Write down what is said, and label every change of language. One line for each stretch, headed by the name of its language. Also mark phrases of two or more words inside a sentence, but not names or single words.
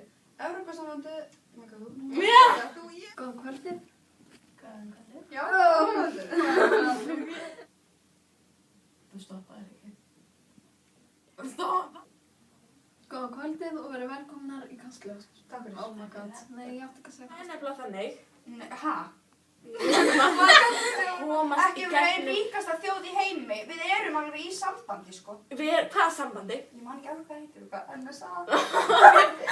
Icelandic: Evrópusambandið... Góða kvöldið. Já, Þú stoppaðir ekki. Stoppa! Góða kvöldið og verið velkomnar í Kastljós. Takk fyrir.
English: Oh my god.
Icelandic: Nei, ég átti ekki að segja Það er nefnilega þannig. Hæ? Komast Ekki í við erum gegnum. ríkasta þjóð í heimi. Við erum alveg í sambandi, sko. Hvað sambandi? Ég man ekki alveg hvað heitir, NSA.